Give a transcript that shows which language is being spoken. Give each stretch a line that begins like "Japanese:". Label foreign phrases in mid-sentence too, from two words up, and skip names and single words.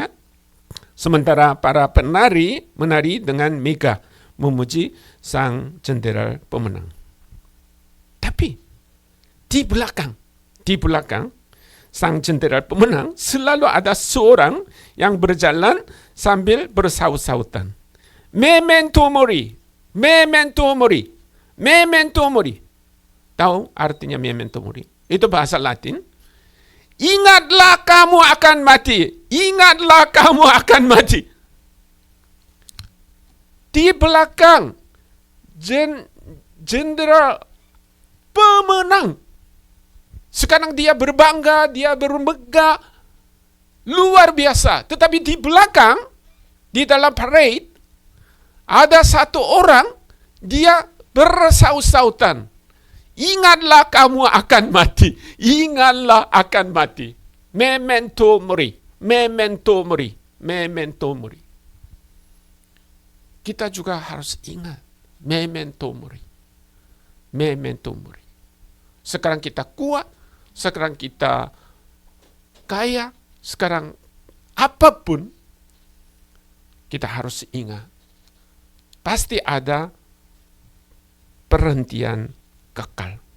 Indonesian: Sementara para penari menari dengan megah memuji sang jenderal pemenang. Tapi di belakang sang jenderal pemenang selalu ada seorang yang berjalan sambil bersaut-sautan.
Latin: Memento mori, memento mori, memento mori.
Indonesian: Tahu artinya
Latin: memento mori?
Indonesian: Itu bahasa Latin. Ingatlah kamu akan mati. Ingatlah kamu akan mati. Di belakang jenderal pemenang. Sekarang dia berbangga, dia bermegah, luar biasa. Tetapi di belakang, di dalam parade, Ada satu orang, dia bersaut-sautan. Ingatlah kamu akan mati. Ingatlah akan mati.
Latin: Memento mori. Memento mori. Memento mori.
Indonesian: Kita juga harus ingat.
Latin: Memento mori. Memento mori.
Indonesian: Sekarang kita kuat. Sekarang kita kaya. Sekarang apapun. Kita harus ingat. Pasti ada perhentian kekal.